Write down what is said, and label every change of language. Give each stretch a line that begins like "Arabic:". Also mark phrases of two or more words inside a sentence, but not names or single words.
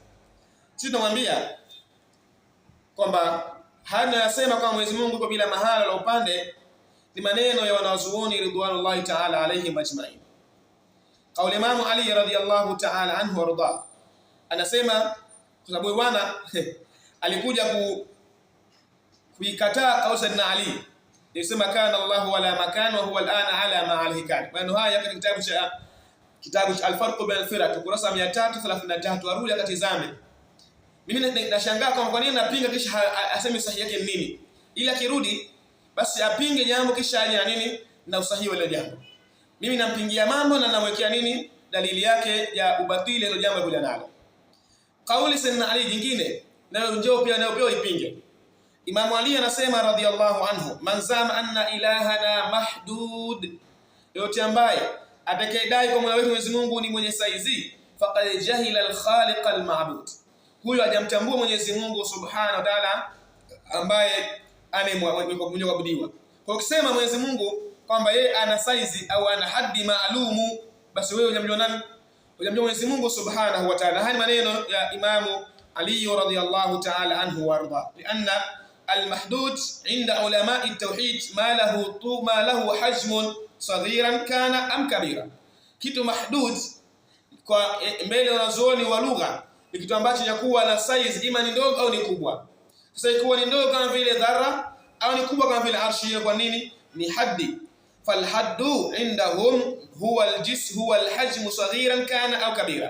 Swahili: Sisi tunamwambia kwamba hana yasema kwa Mwenyezi Mungu kwa bila mahala la upande ni maneno ya wanazuoni
Arabic: رضوان الله تعالى عليهم أجمعين.
Swahili: Kauli Imam Ali
Arabic: رضي الله تعالى عنه وأرضاه
Swahili: anasema, kwa sababu bwana alikuja kuikataa kauli Sayyidina Ali, yasema
Arabic: كان الله ولا مكان وهو الآن على ما عليه كان.
Swahili: Maneno haya katika kitabu cha al-farq bain al-firaq kurasa 333, arudi akatizame. Mimi nashangaa kwa nini napinga kisha aseme sahihi yake nini, ili akirudi basi apinge jambo kisha aje na nini na usahihi wa jambo. Mimi nampingia mambo na namwekea nini dalili yake ya ubatili ile jambo kuja nalo. Kauli Sayyidina Ali nyingine nayo njoo pia nayo ipinge. Imam Ali anasema
Arabic: رضي الله عنه, من زعم أن إلهنا محدود,
Swahili: yote ambaye atakayedai kwa Mola wetu Mwenyezi Mungu ni mwenye saizi,
Arabic: فقد جهل الخالق المعبود,
Swahili: huyo hajamtambua Mwenyezi Mungu
Arabic: سبحانه وتعالى
Swahili: ambaye mwenye kuabudiwa. Kwa kusema Mwenyezi Mungu kwamba yeye ana saizi au ana haddi maalumu, basi wewe hujamjua nani? Hujamjua Mwenyezi Mungu
Arabic: سبحانه وتعالى.
Swahili: Haya maneno ya Imamu Ali
Arabic: رضي الله تعالى عنه وأرضاه لأن المحدود عند علماء التوحيد ما له حجم صغيرا كان أم كبيرا.
Swahili: Kitu mahdud kwa mbele wanazuoni wa lugha ni kitu ambacho yakuwa na size, ima ni ndogo au ni kubwa. Sasa ikiwa ni ndogo kama vile dharra au ni kubwa kama vile arshi, kwa nini? Ni haddi.
Arabic: فالحد عندهم هو الحجم صغيرا كان أو كبيرا.